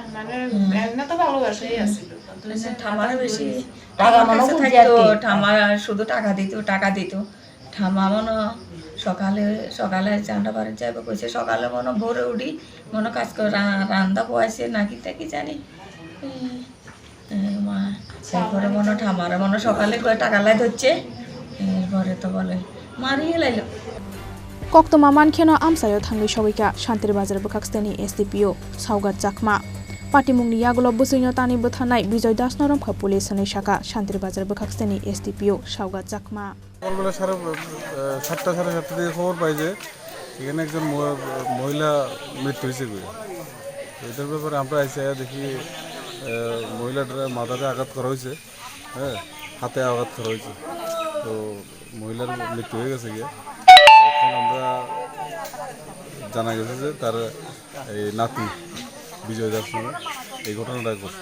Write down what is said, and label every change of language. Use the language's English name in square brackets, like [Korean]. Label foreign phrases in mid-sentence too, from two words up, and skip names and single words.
[Bangla] ঠাম্মার বেশি টাকা মনে থাকতো ঠাম্মা শুধু টাকা দিত ঠাম্মা মনে সকালে আমরা বাড়ি যাইবো কইছে সকালে মনে ভোরে উঠি মনে কাজ করে রান্না পোয়াইছে নাকি কি জানি মা তারপরে মনে ঠামারে মনে সকালে টাকা লাই ধরছে এরপরে তো বলে মারিয়ে লাইলো [Kok Borok] Koktoma mankheno amsayo thangai sogoika Tripura bwkhaksteni SDPO saugat jakma Party mung ni yagulo Bwchoi no tani Butharnai Bijoy das no Romkha police ni saka Tripura bwkhaksteni SDPO saugat jakma [Bangla] সকালবেলা 7:30 থেকে খবর পাই যে এখানে একজন মহিলা মৃত্যু হয়েছে এটার ব্যাপারে আমরা এসে দেখি মহিলাটার মাথাতে আঘাত করা হয়েছে হ্যাঁ হাতে আঘাত করা হয়েছে তো মহিলার মৃত্যু হয়ে গেছে গিয়ে এখন আমরা জানা গেছে যে তার এই নাতি বিজয় দাস নামে এই ঘটনাটা করছে।